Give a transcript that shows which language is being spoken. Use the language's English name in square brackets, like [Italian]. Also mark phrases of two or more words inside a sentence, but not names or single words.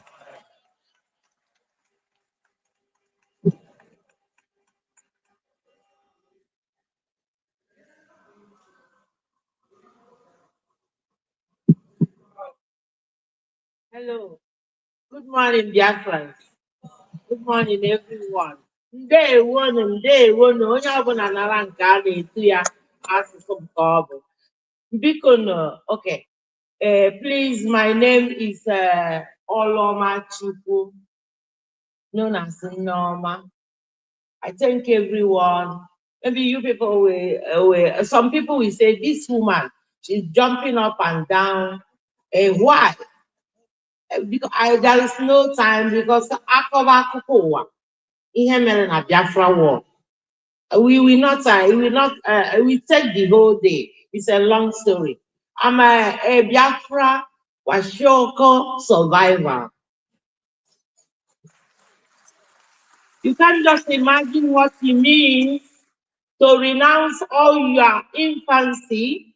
[English] Hello. Good morning, Biafrans. Good morning, everyone. [Igbo] Ndewo, onye ọbụla nara nke a na-etu ya asụsụ nke ọ bụ. Bikono, [English] okay. Please, my name is Oloma Chupu, known as Norma. I thank everyone. Maybe you people will some people will say, this woman, she's jumping up and down. Why? Because there is no time, because [Igbo] akọba akụkọ ụwa, ihe mere na [English] Biafra war. We will not we take the whole day. It's a long story. I'm a Biafra Washoko survivor. You can't just imagine what it means to renounce all your infancy.